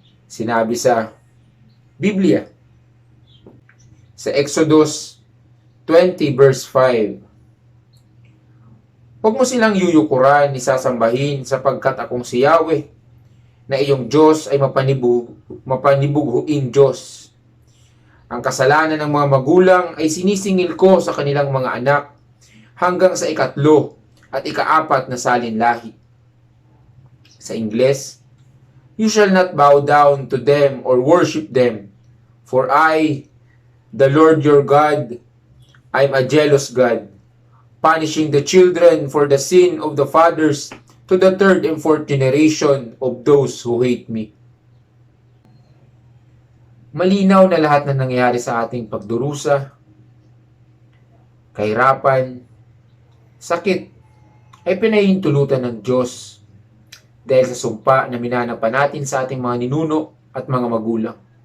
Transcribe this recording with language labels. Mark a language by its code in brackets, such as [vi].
[tl] Sinabi sa Biblia, sa Exodus 20 verse 5, huwag mo silang yuyukuran, isasambahin, sapagkat akong si Yahweh, na iyong Diyos ay mapanibughuing Diyos. Ang kasalanan ng mga magulang ay sinisingil ko sa kanilang mga anak hanggang sa ikatlo at ikaapat na salinlahi. Sa Ingles, [en] you shall not bow down to them or worship them, for I, the Lord your God, I am a jealous God, punishing the children for the sin of the fathers to the third and fourth generation of those who hate me. [tl] Malinaw na lahat na nangyayari sa ating pagdurusa, kahirapan, sakit, ay pinahihintulutan ng Diyos dahil sa sumpa na minana pa natin sa ating mga ninuno at mga magulang.